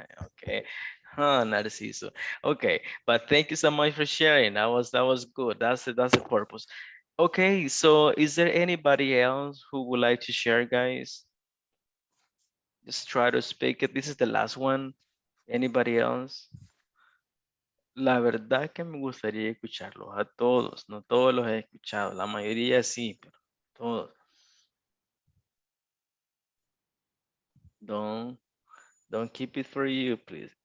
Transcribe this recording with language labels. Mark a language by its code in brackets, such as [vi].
[en] Okay, Narciso. Okay, but thank you so much for sharing. That was good. That's the purpose. Okay, so is there anybody else who would like to share, guys? Just try to speak it. This is the last one. Anybody else? [es] La verdad que me gustaría escucharlos a todos. No todos los he escuchado. La mayoría sí, pero todos. [en] Don't keep it for you, please.